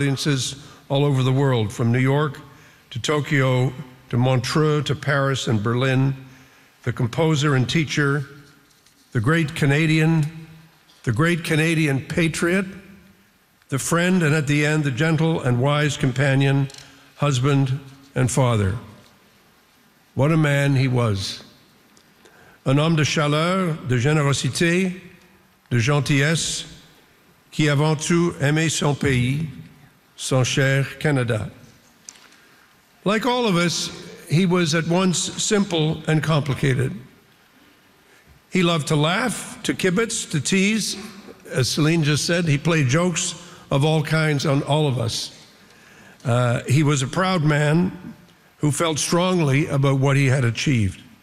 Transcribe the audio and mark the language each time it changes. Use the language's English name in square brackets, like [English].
[English] audiences all over the world, from New York to Tokyo to Montreux to Paris and Berlin, the composer and teacher, the great Canadian patriot, the friend and at the end, the gentle and wise companion, husband and father. What a man he was. [French] Un homme de chaleur, de générosité, de gentillesse, qui avant tout aimait son pays, son cher Canada. [English] Like all of us, he was at once simple and complicated. He loved to laugh, to kibitz, to tease. As Celine just said, he played jokes of all kinds on all of us. He was a proud man who felt strongly about what he had achieved.